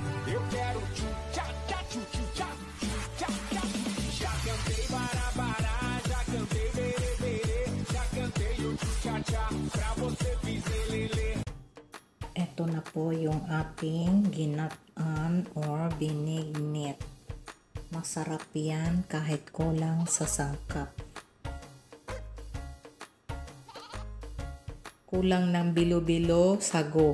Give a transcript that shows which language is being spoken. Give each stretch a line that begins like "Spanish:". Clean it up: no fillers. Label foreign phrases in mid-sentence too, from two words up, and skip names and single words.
Portuguese: Eu quero tchu-tchá-tchá, tchu-tchu-tchá, tchu-tchá-tchá. Já cantei bará-bará, já cantei berê-berê, já cantei o tchu-tchá-tchá, pra você fizer lelê.
Filipino: Ito na po yung ating ginataan or binignit. Masarap yan kahit kulang sa sangkap. Kulang ng bilo-bilo, sago.